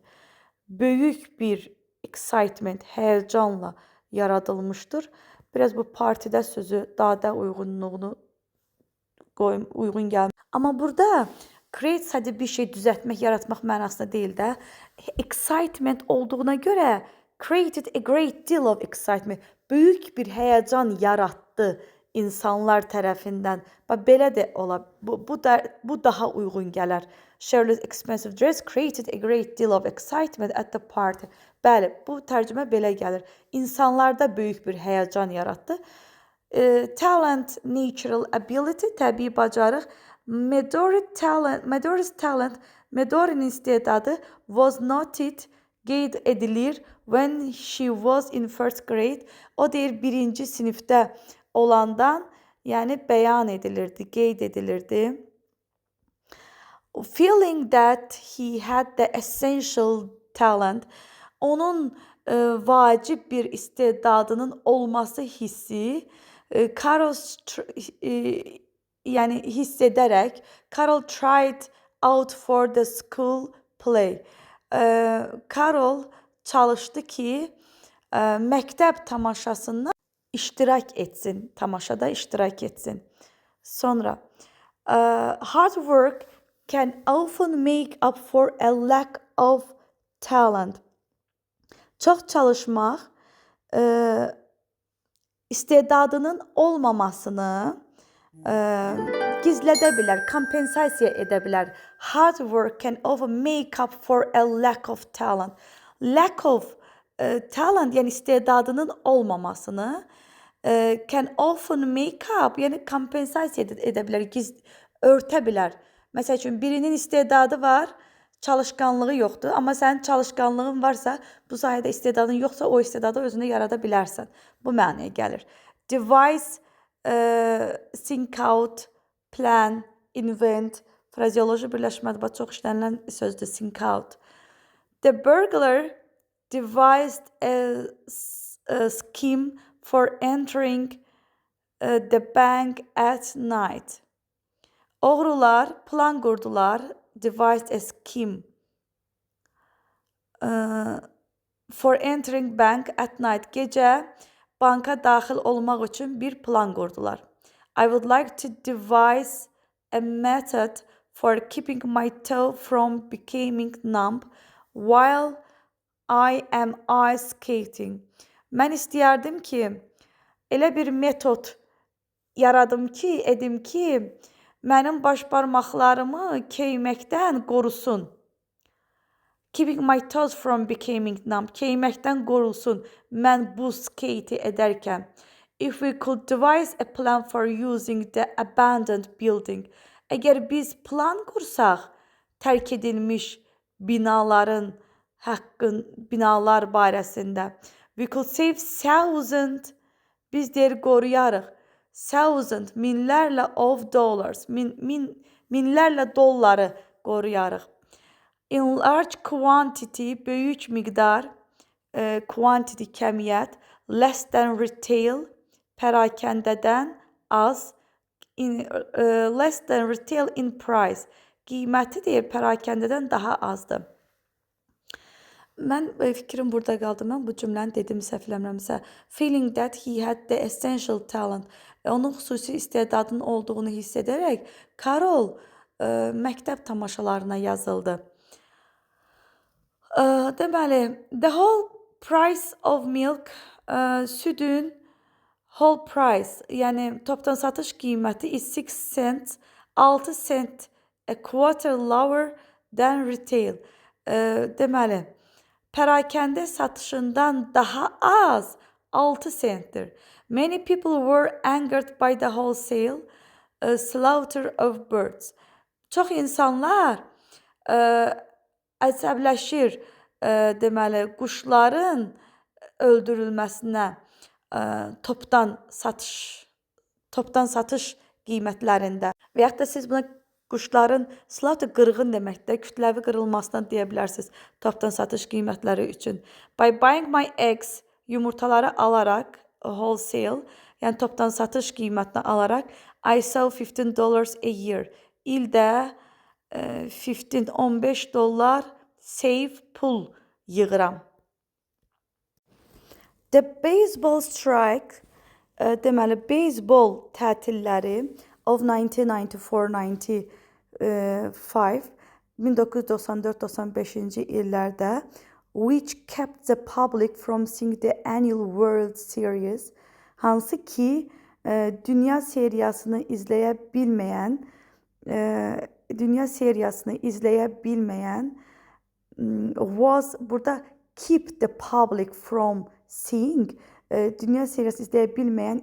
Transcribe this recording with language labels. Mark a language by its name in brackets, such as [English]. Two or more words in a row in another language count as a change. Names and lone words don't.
[Azerbaijani] Böyük bir excitement, həyəcanla yaradılmışdır. Biraz bu partidə sözü daha da uyğun gəlmir. Amma burada create sadəcə bir şey düzəltmək, yaratmaq mənasında deyil də. Excitement olduğuna görə [English] created a great deal of excitement. [Azerbaijani] Böyük bir həyəcan yaratdı insanlar tərəfindən. Belə də ola. Bu daha uyğun gələr. [English] Shirley's expensive dress created a great deal of excitement at the party. [Azerbaijani] Bəli, bu tərcümə belə gəlir. İnsanlarda böyük bir həyəcan yaratdı. [English] Talent, natural ability, [Azerbaijani] təbii bacarıq. Midori'nin istedadı [English] was noted, [Azerbaijani] qeyd edilir [English] when she was in first grade. [Azerbaijani] O deyir birinci sinifdə olandan, yəni bəyan edilirdi, qeyd edilirdi. [English] Feeling that he had the essential talent, [Azerbaijani] onun vacib bir istedadının olması hissi, Carol yəni hiss edərək Carol [English] tried out for the school play. [Azerbaijani] Carol çalışdı ki, məktəb tamaşasında tamaşada iştirak etsin. Sonra, [English] hard work can often make up for a lack of talent. [Azerbaijani] Çox çalışmaq istedadının olmamasını gizlədə bilər, kompensasiya edə bilər. [English] Hard work can often make up for a lack of talent. Lack of talent, [Azerbaijani] yəni istedadının olmamasını [English] can often make up, [Azerbaijani] yəni kompensasiya edə bilər, örtə bilər. Məsəl üçün, birinin istedadı var, çalışqanlığı yoxdur, amma sənin çalışqanlığın varsa, bu sayədə istedadın yoxsa, o istedadı özündə yarada bilərsən. Bu mənaya gəlir. [English] Devise, think out, plan, invent, [Azerbaijani] frazeoloji birləşmədə çox işlənilən sözdür, [English] think out. The burglar devised a scheme for entering the bank at night. [Azerbaijani] Oğrular plan qurdular, [English] devised a scheme for entering bank at night. [Azerbaijani] Gecə banka daxil olmaq üçün bir plan qurdular. [English] I would like to devise a method for keeping my toe from becoming numb while I am ice skating. [Azerbaijani] Mən istəyərdim ki, elə bir metod edim ki, mənim baş barmaqlarımı keyməkdən qorusun. [English] Keeping my toes from becoming numb. [Azerbaijani] Keyməkdən qorulsun mən bu skate edərkən. [English] If we could devise a plan for using the abandoned building. [Azerbaijani] Əgər biz plan qursaq, tərk edilmiş binalar barəsində. [English] We could save [Azerbaijani] biz deyir qoruyarıq. [English] Minlərlə of dollars. [Azerbaijani] Minlərlə dolları qoruyarıq. [English] In large quantity, [Azerbaijani] böyük miqdar, quantity kəmiyyət, [English] less than retail, [Azerbaijani] pərakəndədən az, [English] less than retail in price, [Azerbaijani] qiyməti deyir pərakəndədən daha azdır. Mən fikrim burada qaldı. Mən bu cümləni dedim səhvləmirəmsə. [English] Feeling that he had the essential talent. [Azerbaijani] Onun xüsusi istedadının olduğunu hiss edərək Carol məktəb tamaşalarına yazıldı. Deməli, [English] the whole price of milk, südün whole price, [Azerbaijani] yəni topdan satış qiyməti [English] is 6 cents, 6 cent, a quarter lower than retail. [Azerbaijani] Deməli, pərakəndə satışından daha az 6 centdir. [English] Many people were angered by the wholesale slaughter of birds. [Azerbaijani] Çox insanlar əsəbləşir, deməli, quşların öldürülməsinə topdan satış qiymətlərində. Və yaxud da siz buna Quşların slaughter qırğın deməkdir. Kütləvi qırılmasından deyə bilərsiniz topdan satış qiymətləri üçün. [English] By buying my eggs, [Azerbaijani] yumurtaları alaraq, wholesale, yəni topdan satış qiymətinə alaraq, [English] I sell $15 a year. [Azerbaijani] İldə 15 dollar save pul yığıram. [English] The baseball strike, [Azerbaijani] deməli, beyzbol tətilləri of 1994-95, 1994-95-ci illərdə, [English] which kept the public from seeing the annual World Series, [Azerbaijani] hansı ki, dünya seriyasını izləyə bilməyən, [English] was burada keep the public from seeing, [Azerbaijani] dünya seriyası izləyə bilməyən